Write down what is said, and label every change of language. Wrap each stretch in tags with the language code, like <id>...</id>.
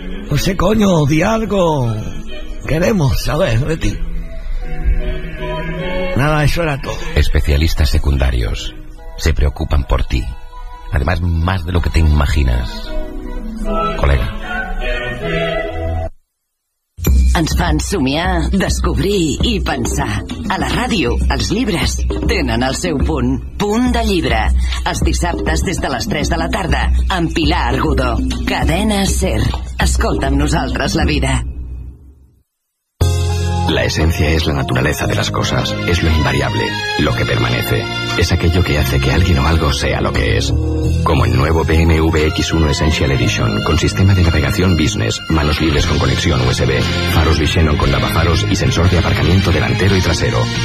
<es>no sé, coño, di algo? Queremos saber de ti. Nada, eso era todo. Especialistas secundarios se preocupan por ti. Además, más de lo que te imaginas, colega.</es> <ca>Ens fan somiar, descobrir i pensar. A la ràdio, els llibres tenen el seu punt. Punt de llibre. Els dissabtes des de les 3 de la tarda, amb Pilar Argudó. Cadena SER. Escolta amb nosaltres la vida.</ca> <es>La esencia es la naturaleza de las cosas, es lo invariable, lo que permanece, es aquello que hace que alguien o algo sea lo que es. Como el nuevo BMW X1 Essential Edition, con sistema de navegación Business, manos libres con conexión USB, faros Visenon con lavafaros y sensor de aparcamiento delantero y trasero.</es>